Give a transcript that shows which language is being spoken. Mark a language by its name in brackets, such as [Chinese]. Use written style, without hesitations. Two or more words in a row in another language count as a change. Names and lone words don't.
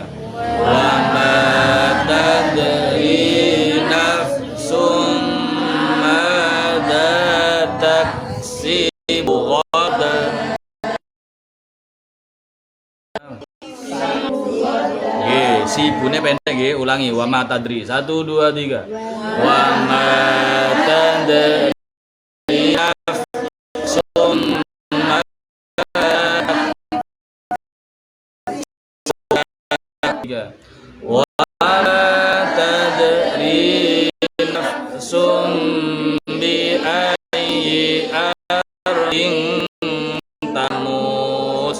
[Arabic] وما تدري نفس ماذا تكسب غدا. [Javanese] Nggih, si ibune pendek nggih, ulangi [Arabic] وما تدري. [Javanese] 1 2 3. [Arabic] وما تدري نفس وما تدري نفس بأي أرض تموت.